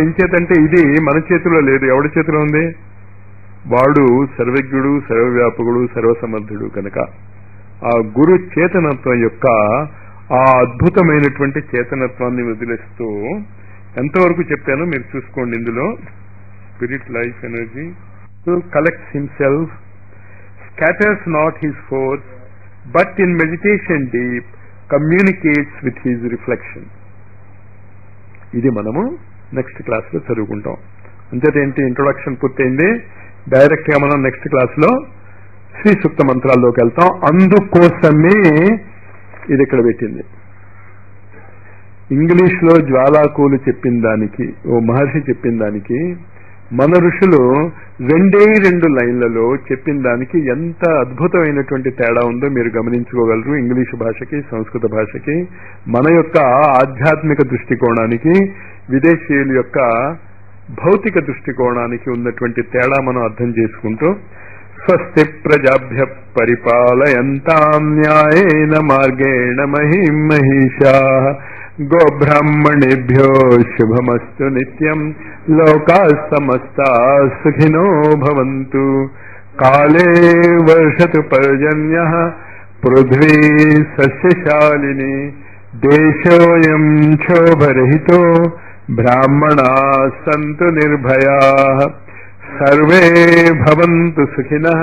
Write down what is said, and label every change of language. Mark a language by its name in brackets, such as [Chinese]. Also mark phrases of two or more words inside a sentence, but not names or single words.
[Telugu] ఇంచేతంటే ఇది మన చేతిలో లేదు. ఎవడి చేతిలో ఉంది? వాడు సర్వజ్ఞుడు, సర్వవ్యాపకుడు, సర్వసమర్థుడు కనుక ఆ గురు చేతనత్వం యొక్క ఆ అద్భుతమైనటువంటి చేతనత్వాన్ని వదిలేస్తూ ఎంతవరకు చెప్పానో మీరు చూసుకోండి. [English] ఇందులో spirit life energy collects himself, scatters not his force, but in meditation deep communicates with his reflection. [Telugu] ఇది మనము [English] next class [Telugu] లో చదువుకుంటాం. అంతేంటి ఇంట్రొడక్షన్ పూర్తయింది. డైరెక్ట్ గా మనం [English] next class [Telugu] లో శ్రీ సూక్త మంత్రాల్లోకి వెళ్తాం. అందుకోసమే ఇది ఇక్కడ పెట్టింది. ఇంగ్లీష్ లో జ్వాలాకూలు చెప్పిన దానికి, ఓ మహర్షి చెప్పిన దానికి మన ఋషులు 2 లైన్లలో చెప్పిన దానికి ఎంత అద్భుతమైనటువంటి తేడా ఉందో మీరు గమనించుకోగలరు. ఇంగ్లీషు భాషకి, సంస్కృత భాషకి, మన యొక్క ఆధ్యాత్మిక దృష్టికోణానికి, విదేశీయుల యొక్క భౌతిక దృష్టికోణానికి ఉన్నటువంటి తేడా మనం అర్థం [Sanskrit] చేసుకుంటూ స్వస్తి ప్రజాభ్య పరిపాలయంతాం న్యాయేన మార్గేణ మహిం మహిషాః గోబ్రాహ్మణేభ్యో శుభమస్తు నిత్యం లోకాః సమస్తాః సుఖినో భవంతు కాలే వర్షతు పర్జన్యః పృథ్వీ సస్యశాలిని దేశోऽयं క్షోభరహితో బ్రాహ్మణాः సంతు నిర్భయాः సర్వే భవంతు సుఖినః